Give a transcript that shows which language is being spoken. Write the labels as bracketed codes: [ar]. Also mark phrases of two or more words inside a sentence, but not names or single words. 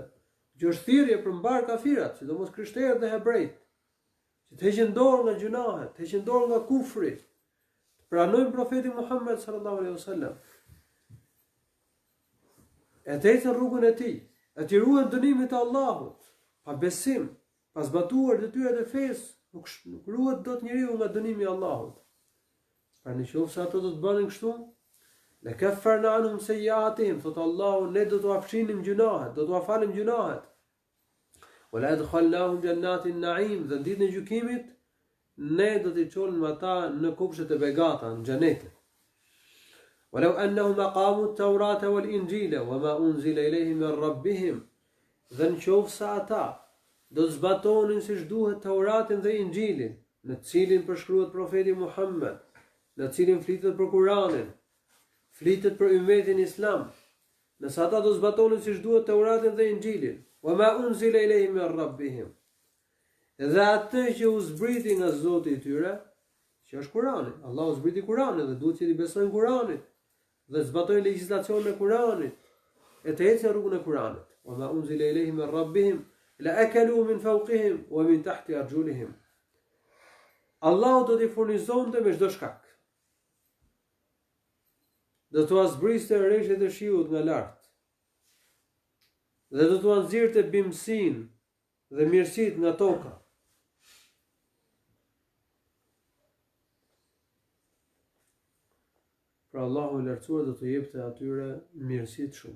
[sq] Që është thirrje për mbar kafirat, sidomos krishterët dhe hebrejt, që të heqin dorë nga gjunahet, të heqin dorë nga kufri, të pranojnë profetin Muhammed [ar] صلى الله عليه وسلم. [sq] E të ecën rrugën e tij, e të ruajnë dënimin e Allahut, pa besim, pa zbatuar detyrat e fesë, nuk ruhet dot njeriu nga dënimi i Allahut. Pra nëse ato do të bënin kështu, [ar] لكفرنا عنهم سيئاتهم, [sq] thot Allahu, ne do t'u afshinim gjunahet, do t'u afalim gjunahet. [ar] ولأدخلناهم جنات النعيم, [sq] dhe ditën e gjykimit ne do t'i çonim ata në kopshtet e begata, në xhenete. [ar] ولو أنهم أقاموا التوراة والإنجيل وما أنزل إليهم من ربهم, [sq] dhe nëse ata do të zbatonin siç duhet Tauratin dhe Injilin, në të cilin përshkruhet profeti Muhammed, në të cilin flitet për Kur'anin, flitet për ummetin islam, Nëse ata do zbatonin siç duhet Teuratin dhe Injilin, [ar] وما أنزل إليهم من ربهم. [sq] Dhe atë që u zbriti nga Zoti i tyre, që është Kurani. Allahu zbriti Kuranin dhe duhet që i besojnë Kuranit dhe zbatojnë legjislacionin e Kuranit e të ecën rrugën e Kuranit. [ar] وما أنزل إليهم من ربهم لأكلوا من فوقهم ومن تحت أرجلهم. [sq] Allahu do t'i furnizonte me çdo shkak. Do t'u zbriste rreshtet e shiut nga lart. Dhe do t'u nxirrte bimësinë dhe mirësitë nga toka. Pra Allahu i lartësuar do të jepte atyre mirësi të shumë.